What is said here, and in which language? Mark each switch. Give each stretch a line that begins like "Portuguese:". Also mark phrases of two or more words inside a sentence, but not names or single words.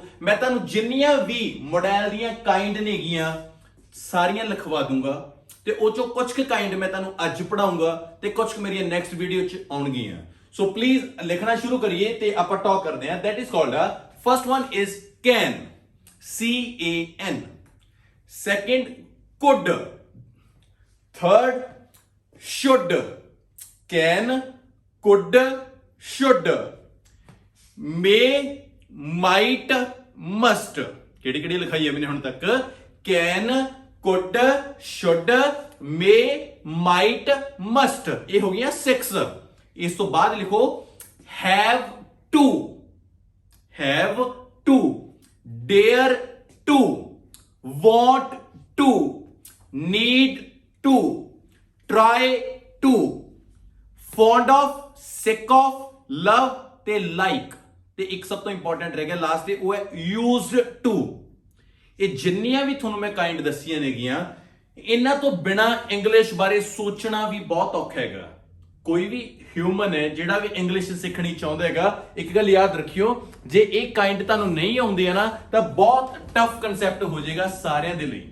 Punjabi: ਮੈਂ ਤੁਹਾਨੂੰ ਜਿੰਨੀਆਂ ਵੀ ਮੋਡਲ ਦੀਆਂ ਕਾਈਂਡ ਨੇਗੀਆਂ ਸਾਰੀਆਂ ਲਿਖਵਾ ਦੂੰਗਾ ਤੇ ਉਹ ਚੋਂ ਕੁਝ ਕੁ ਕਾਈਂਡ ਮੈਂ ਤੁਹਾਨੂੰ ਅੱਜ ਪੜਾਉਂਗਾ ਤੇ ਕੁਝ ਕੁ ਮੇਰੀਆਂ
English: next video
Punjabi: ਚ ਆਉਣਗੀਆਂ।
English: so please
Punjabi: ਲਿਖਣਾ ਸ਼ੁਰੂ ਕਰੀਏ ਤੇ ਆਪਾਂ ਟਾਕ ਕਰਦੇ ਹਾਂ।
English: that is called a first one is can, CAN, second could, third should, can, could, should, may, might, must।
Punjabi: ਕਿਹੜੀ ਕਿਹੜੀ ਲਿਖਾਈ ਹੈ ਮੈਨੇ ਹੁਣ ਤੱਕ?
English: can, could, should, may, might, must।
Punjabi: ਇਹ ਹੋ ਗਈਆਂ 6। ਇਸ ਤੋਂ ਬਾਅਦ ਲਿਖੋ
English: have to, have to, dare to, want to, need to, try to, fond of, sick of, love
Punjabi: ਤੇ like। ਤੇ ਇੱਕ ਸਭ ਤੋਂ ਇੰਪੋਰਟੈਂਟ ਰਹਿ ਗਿਆ ਲਾਸਟ ਤੇ ਉਹ ਹੈ
English: used to।
Punjabi: ਇਹ ਜਿੰਨੀਆਂ ਵੀ ਤੁਹਾਨੂੰ ਮੈਂ ਕਾਈਂਡ ਦੱਸੀਆਂ ਨੇਗੀਆਂ ਇਹਨਾਂ ਤੋਂ ਬਿਨਾ ਇੰਗਲਿਸ਼ ਬਾਰੇ ਸੋਚਣਾ ਵੀ ਬਹੁਤ ਔਖਾ ਹੈਗਾ। ਕੋਈ ਵੀ ਹਿਊਮਨ ਹੈ ਜਿਹੜਾ ਵੀ ਇੰਗਲਿਸ਼ ਸਿੱਖਣੀ ਚਾਹੁੰਦਾ ਹੈਗਾ, ਇੱਕ ਗੱਲ ਯਾਦ ਰੱਖਿਓ, ਜੇ ਇਹ ਕਾਈਂਡ ਤੁਹਾਨੂੰ ਨਹੀਂ ਆਉਂਦੀ ਹੈ ਨਾ ਤਾਂ ਬਹੁਤ
English: tough concept
Punjabi: ਹੋ ਜਾਏਗਾ ਸਾਰਿਆਂ ਦੇ ਲਈ।